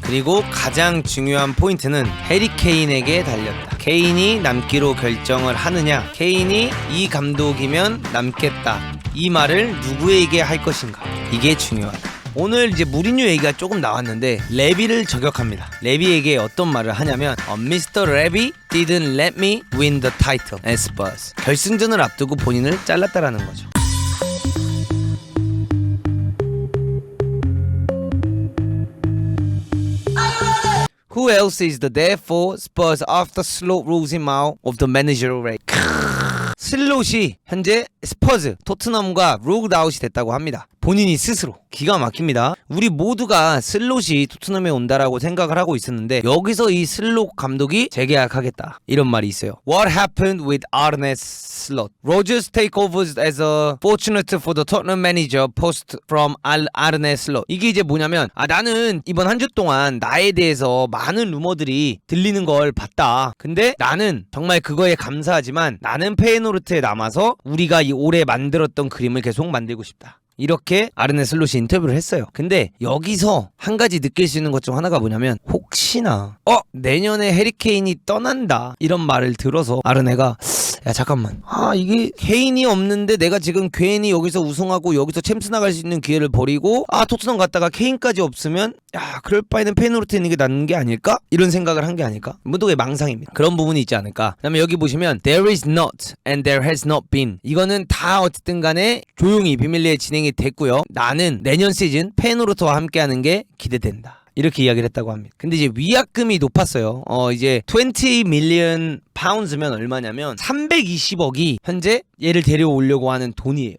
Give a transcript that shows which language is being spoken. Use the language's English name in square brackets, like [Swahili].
[Korean] 그리고 가장 중요한 포인트는 해리 케인에게 달렸다. 케인이 남기로 결정을 하느냐, 케인이 이 감독이면 남겠다, 이 말을 누구에게 할 것인가, 이게 중요하다. 오늘 이제 무리뉴 얘기가 조금 나왔는데 레비를 저격합니다. 레비에게 어떤 말을 하냐면 Mr. [English] Levy didn't let me win the title at Spurs. [Korean] 결승전을 앞두고 본인을 잘랐다라는 거죠. [English] Who else is there for Spurs after Slot rules him out of the managerial race? [Korean] 슬롯이 현재 스퍼즈, 토트넘과 룩아웃이 됐다고 합니다. 본인이 스스로. 기가 막힙니다. 우리 모두가 슬롯이 토트넘에 온다라고 생각을 하고 있었는데 여기서 이 슬롯 감독이 재계약하겠다, 이런 말이 있어요. [English] What happened with Arne Slot? Rodgers takeovers as a fortunate for the Tottenham manager post from Arne Slot. [Korean] 이게 이제 뭐냐면 나는 이번 한 주 동안 나에 대해서 많은 루머들이 들리는 걸 봤다. 근데 나는 정말 그거에 감사하지만 나는 페이노르트에 남아서 우리가 이 올해 만들었던 그림을 계속 만들고 싶다. 이렇게 아르네 슬롯이 인터뷰를 했어요. 근데 여기서 한 가지 느낄 수 있는 것 중 하나가 뭐냐면 혹시나 내년에 해리 케인이 떠난다 이런 말을 들어서 아르네가 야 잠깐만, 이게 케인이 없는데 내가 지금 괜히 여기서 우승하고 여기서 챔스 나갈 수 있는 기회를 버리고 토트넘 갔다가 케인까지 없으면 그럴 바에는 페이노르트 있는 게 낫는 게 아닐까? 이런 생각을 한 게 아닐까? 모두의 망상입니다. 그런 부분이 있지 않을까? 그다음에 여기 보시면 [English] There is not and there has not been. [Korean] 이거는 다 어쨌든 간에 조용히 비밀리에 진행이 됐고요. 나는 내년 시즌 페이노르트와 함께하는 게 기대된다, 이렇게 이야기를 했다고 합니다. 근데 이제 위약금이 높았어요. 이제 20 밀리언 파운드면 얼마냐면 320억이 현재 얘를 데려오려고 하는 돈이에요.